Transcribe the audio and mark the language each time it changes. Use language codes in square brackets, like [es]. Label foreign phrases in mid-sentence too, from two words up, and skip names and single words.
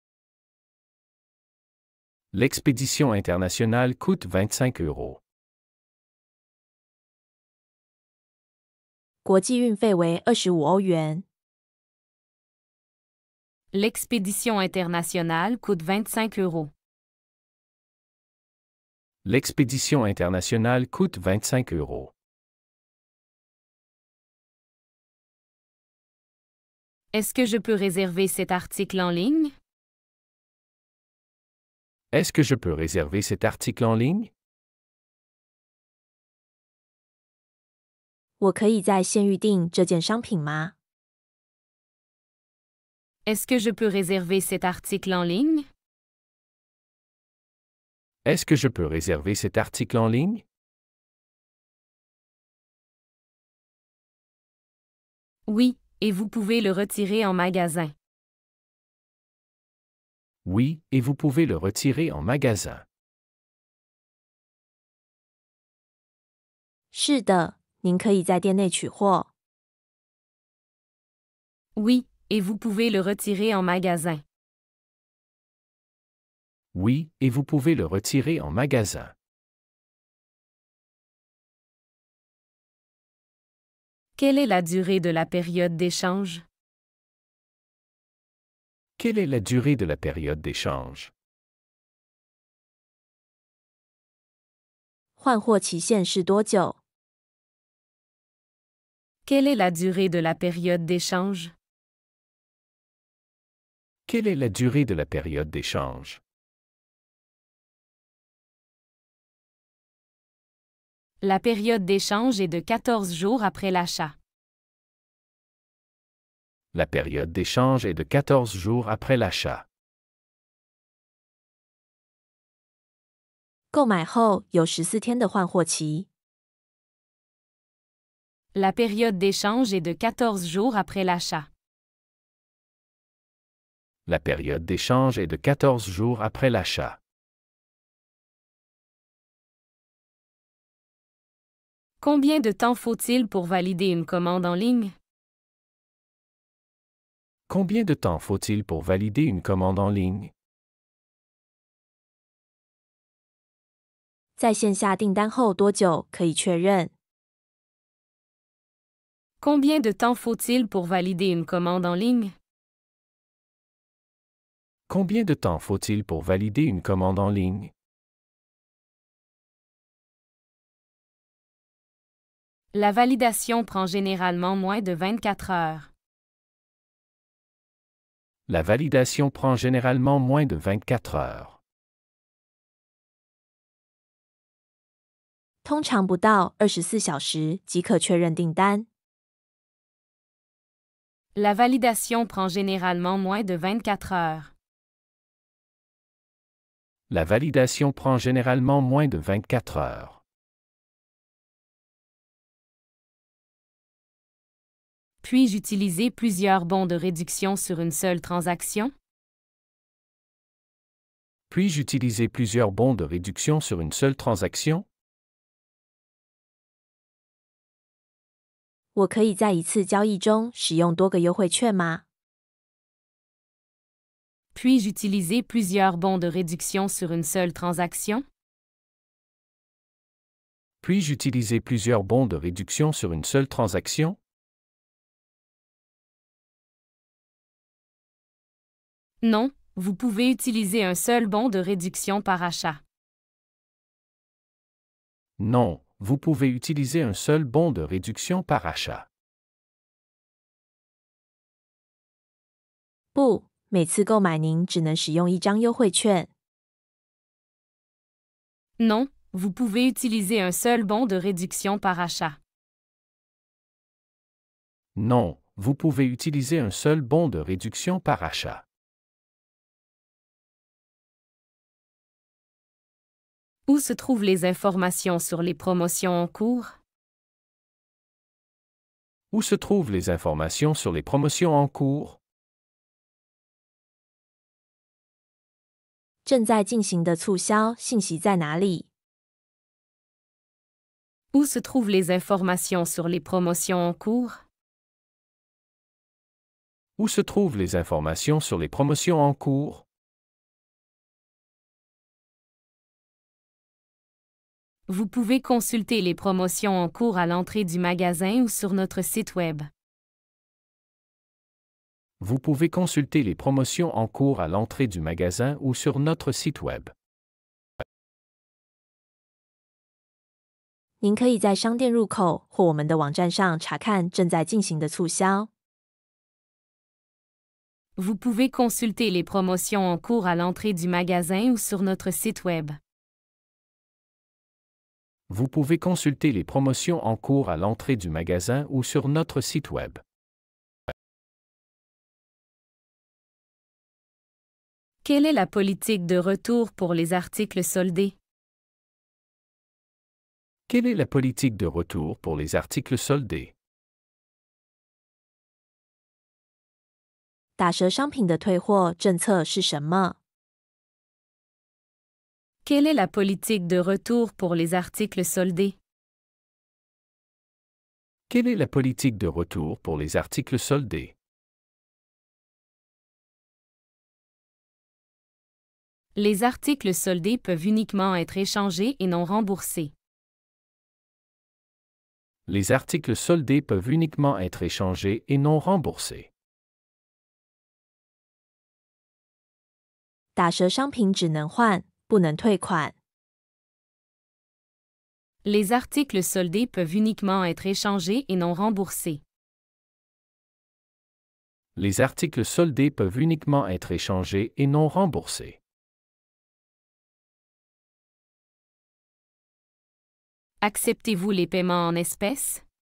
[fr] L'expédition internationale coûte 25 €. [zh] 国际运费为25欧元。 [fr] L'expédition internationale coûte 25 €. L'expédition internationale coûte 25 €. Est-ce que je peux réserver cet article en ligne? Est-ce que je peux réserver cet article en ligne? [zh] 我可以在线预订这件商品吗？ [fr] Est-ce que je peux réserver cet article en ligne? Est-ce que je peux réserver cet article en ligne? Oui, et vous pouvez le retirer en magasin. Oui, et vous pouvez le retirer en magasin. [zh] 是的，您可以在店内取货。 [fr] Oui, et vous pouvez le retirer en magasin. Oui, et vous pouvez le retirer en magasin. Quelle est la durée de la période d'échange? Quelle est la durée de la période d'échange? [zh] 换货期限是多久？ [fr] Quelle est la durée de la période d'échange? Quelle est la durée de la période d'échange? La période d'échange est de 14 jours après l'achat. La période d'échange est de 14 jours après l'achat. [zh] 购买后有14天的换货期。 [fr] La période d'échange est de 14 jours après l'achat. La période d'échange est de 14 jours après l'achat. Combien de temps faut-il pour valider une commande en ligne? Combien de temps faut-il pour valider une commande en ligne? [zh] 在线下订单后多久可以确认？ [fr] Combien de temps faut-il pour valider une commande en ligne? Combien de temps faut-il pour valider une commande en ligne? La validation prend généralement moins de 24 heures. La validation prend généralement moins de 24 heures. [zh] 通常不到24小时即可确认订单。 [fr] La validation prend généralement moins de 24 heures. La validation prend généralement moins de 24 heures. Puis-je utiliser plusieurs bons de réduction sur une seule transaction? Puis-je utiliser plusieurs bons de réduction sur une seule transaction? [zh] 我可以在一次交易中使用多个优惠券吗？ [fr] Puis-je utiliser plusieurs bons de réduction sur une seule transaction? Puis-je utiliser plusieurs bons de réduction sur une seule transaction? Non, vous pouvez utiliser un seul bon de réduction par achat. Non, vous pouvez utiliser un seul bon de réduction par achat. [zh] 不，每次购买您只能使用一张优惠券。 [fr] Non, vous pouvez utiliser un seul bon de réduction par achat. Non, vous pouvez utiliser un seul bon de réduction par achat. Où se trouvent les informations sur les promotions en cours? Où se trouvent les informations sur les promotions en cours? [zh] 正在进行的促销信息在哪里？ [fr] Où se trouvent les informations sur les promotions en cours? Où se trouvent les informations sur les promotions en cours? Vous pouvez consulter les promotions en cours à l'entrée du magasin ou sur notre site Web. Vous pouvez consulter les promotions en cours à l'entrée du magasin ou sur notre site Web. [zh] 您可以在商店入口或我们的网站上查看正在进行的促销。 [fr] Vous pouvez consulter les promotions en cours à l'entrée du magasin ou sur notre site Web. Vous pouvez consulter les promotions en cours à l'entrée du magasin ou sur notre site Web. Quelle est la politique de retour pour les articles soldés? Quelle est la politique de retour pour les articles soldés? [zh] 打折商品的退货政策是什么？ [fr] Quelle est la politique de retour pour les articles soldés? Quelle est la politique de retour pour les articles soldés? Les articles soldés peuvent uniquement être échangés et non remboursés. Les articles soldés peuvent uniquement être échangés et non remboursés. [zh] 打折商品只能换，不能退款。 [fr] Les articles soldés peuvent uniquement être échangés et non remboursés. Les articles soldés peuvent uniquement être échangés et non remboursés. Acceptez-vous les paiements en espèces?